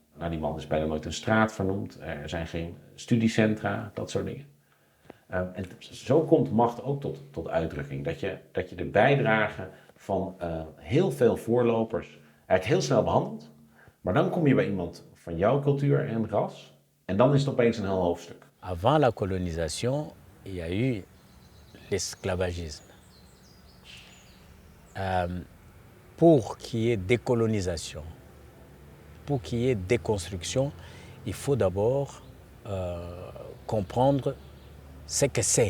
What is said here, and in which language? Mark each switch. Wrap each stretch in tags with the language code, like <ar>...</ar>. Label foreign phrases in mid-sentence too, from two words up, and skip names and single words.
<nl>Nou, die man is bijna nooit een straat vernoemd. Er zijn geen studiecentra, dat soort dingen. En zo komt macht ook tot uitdrukking. Dat je de bijdrage van heel veel voorlopers eigenlijk heel snel behandelt. Maar dan kom je bij iemand van jouw cultuur en ras. En dan is het opeens een heel hoofdstuk.</nl> <fr>Avant la colonisation, il y a eu l'esclavagisme. Pour qu'il y ait décolonisation, pour qu'il y ait déconstruction, il faut d'abord comprendre ce que c'est.</fr>